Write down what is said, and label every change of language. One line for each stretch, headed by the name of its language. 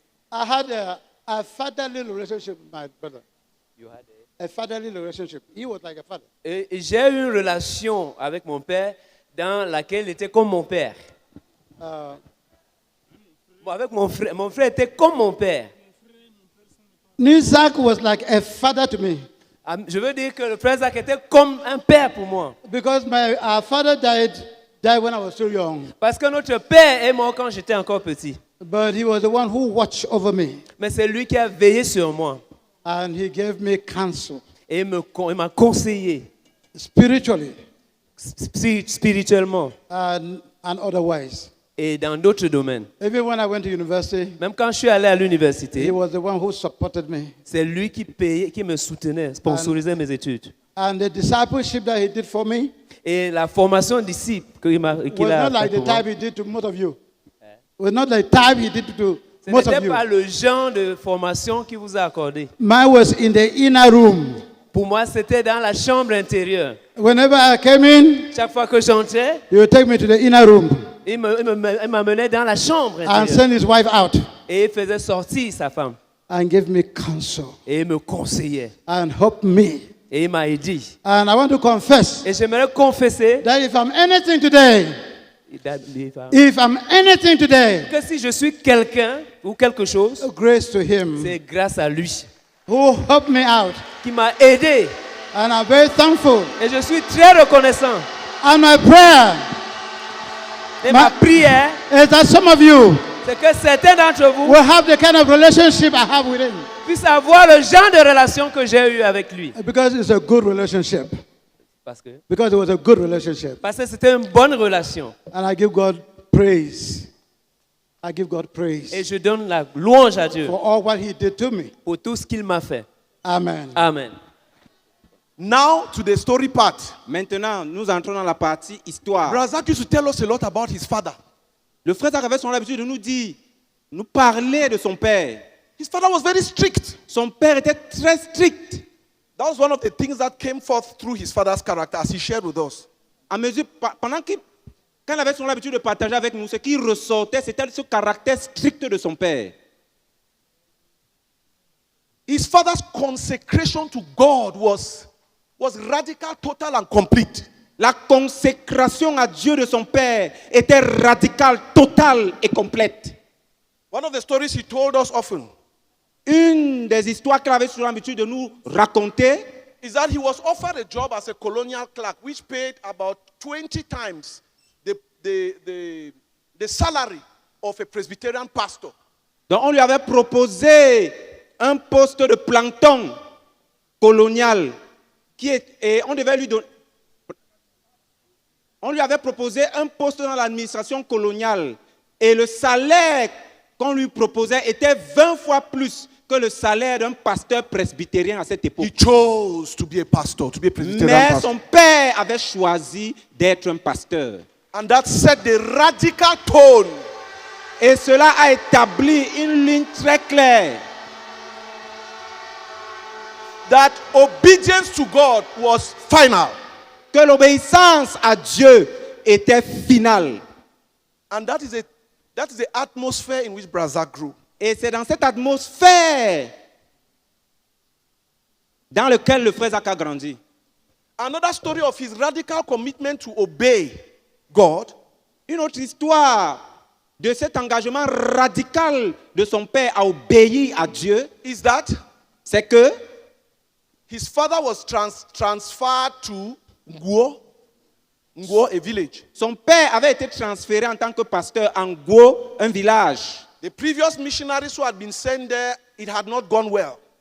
English: I had a fatherly relationship with my brother. A fatherly relationship. He was like a father.
French: j'ai eu une relation avec mon père dans laquelle il était comme mon père. Bon, avec mon frère était comme mon père.
English: Nizak was like a father to me
French: Je veux dire que le frère Zach était comme un père pour moi.
English: because our father died when I was still young.
French: Parce que notre père est mort quand j'étais encore petit.
English: But he was the one who watched over me
French: Mais c'est lui qui a veillé sur moi.
English: and he gave me counsel
French: Et il m'a conseillé
English: spiritually
French: spirituellement
English: and otherwise.
French: et dans d'autres domaines.
English: Even when I went to university,
French: Même quand je suis allé à l'université,
English: he was the one who supported me.
French: c'est lui qui payait, qui me soutenait, sponsorisait mes études.
English: And the discipleship that he did for me
French: Et la formation disciple qu'il
English: was
French: a
English: not like
French: fait
English: the
French: pour moi,
English: type he did to most of you. It was not like the type he did to
French: ce
English: most of
French: n'était
English: you.
French: pas le genre de formation qu'il vous a accordé.
English: Mine was in the inner room.
French: Pour moi, c'était dans la chambre intérieure.
English: Whenever I came in,
French: Chaque fois que j'entrais,
English: he would take me to the inner room
French: il m'amenait dans la chambre
English: and
French: intérieure.
English: send his wife out
French: Et il faisait sortir sa femme.
English: and give me counsel
French: Et il me conseillait.
English: and help me.
French: Et il m'a aidé.
English: And I want to confess
French: Et j'aimerais confesser
English: that if I'm anything today,
French: que si je suis quelqu'un ou quelque chose,
English: grace to him
French: c'est grâce à lui
English: who helped me out.
French: qui m'a aidé.
English: And I'm very thankful.
French: Et je suis très reconnaissant.
English: And my prayer
French: Et ma prière,
English: is that some of you
French: c'est que certains d'entre vous
English: will have the kind of relationship I have with him.
French: puissent avoir le genre de relation que j'ai eu avec lui.
English: Because it's a good relationship.
French: Parce que
English: Because it was a good relationship.
French: c'était une bonne relation.
English: And I give God praise. I give God praise
French: Et je donne la louange à Dieu
English: for all what he did to me.
French: pour tout ce qu'il m'a fait.
English: Amen.
French: Amen.
English: Now to the story part.
French: Maintenant, nous entrons dans la partie histoire.
English: Brother Zach used to tell us a lot about his father.
French: Le frère Zach avait son l'habitude de nous dire, nous parler de son père.
English: His father was very strict.
French: Son père était très strict.
English: That was one of the things that came forth through his father's character as he shared with us.
French: À mesure, quand il avait son l'habitude de partager avec nous, ce qui ressortait, c'était ce caractère strict de son père.
English: His father's consecration to God was radical, total, and complete.
French: La consécration à Dieu de son père était radicale, totale et complète.
English: One of the stories he told us often
French: Une des histoires qu'il avait sur l'habitude de nous raconter,
English: is that he was offered a job as a colonial clerk, which paid about 20 times the salary of a Presbyterian pastor.
French: donc on lui avait proposé un poste de plancton colonial et on devait lui donner. On lui avait proposé un poste dans l'administration coloniale et le salaire qu'on lui proposait était 20 fois plus que le salaire d'un pasteur presbytérien à cette époque.
English: He chose to be a pastor, to be a Presbyterian
French: Mais
English: pastor.
French: son père avait choisi d'être un pasteur.
English: And that set the radical tone
French: Et cela a établi une ligne très claire
English: that obedience to God was final.
French: que l'obéissance à Dieu était finale.
English: And that is the atmosphere in which Brazza grew.
French: Et c'est dans cette atmosphère dans laquelle le frère Zach a grandi.
English: Another story of his radical commitment to obey God
French: Une autre histoire de cet engagement radical de son père à obéir à Dieu,
English: is that
French: c'est que
English: his father was transferred to Nguo, a village.
French: son père avait été transféré en tant que pasteur en Go, un village.
English: The previous missionaries who had been sent there, it had not gone well.